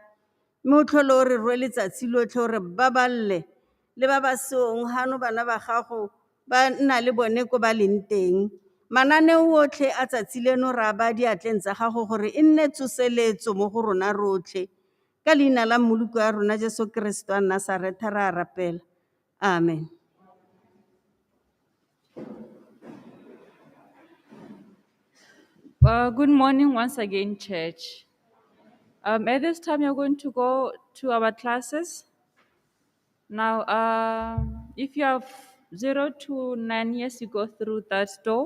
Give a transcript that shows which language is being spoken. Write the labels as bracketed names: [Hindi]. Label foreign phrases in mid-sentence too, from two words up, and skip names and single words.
[Tswana] Mme o tlhole o re rwele letsatsi lotlhe o re baballe le ba ba seong hano bana ba gago ba nna le bone ko ba leng teng. Mananeo otlhe a tsatsi leno ra ba diatleng tsa gago gore e nne tsoseletso mo go rona rotlhe. Ka leina la mmoloko ya rona Jesu Kristo wa Nazaretha ra rapela. Amen. [English] Good morning once again, church. At this time, you're going to go to our classes. Now, if you have 0 to 9 years, you go through that door.